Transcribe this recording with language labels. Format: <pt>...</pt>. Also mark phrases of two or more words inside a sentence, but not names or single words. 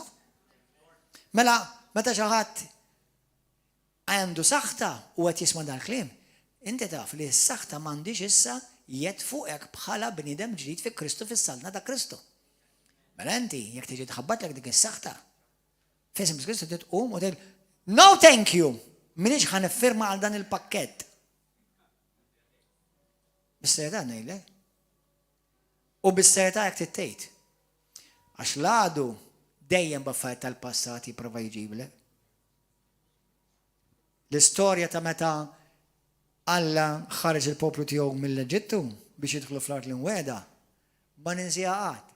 <mt>Mela, meta xi ħadd għandu saħta u qed jisma' dal-kliem, inti taf li s-saħta m'għandix issa jed fuqek bħala bniedem ġdid fi Kristu fis-salna ta' Kristu. Mela inti jekk tiġi tħabbatlek dik is-saħta, f'isem Kristu titqum u tgħid,</mt> <en>no thank you,</en> <mt>minix ħaniffirma għal dan il-pakkett. Bis-serjetà ngħidlek. U bis-serjetà jekk tittejt. Għax l-għadu dejjem b'affarijiet tal-passat jipprova jġiblek. L-istorja ta' meta Alla ħareġ il-poplu tiegħu mill-Eġittu biex jidħlu fl-art l-imweda, ma ninsiha qatt.</mt>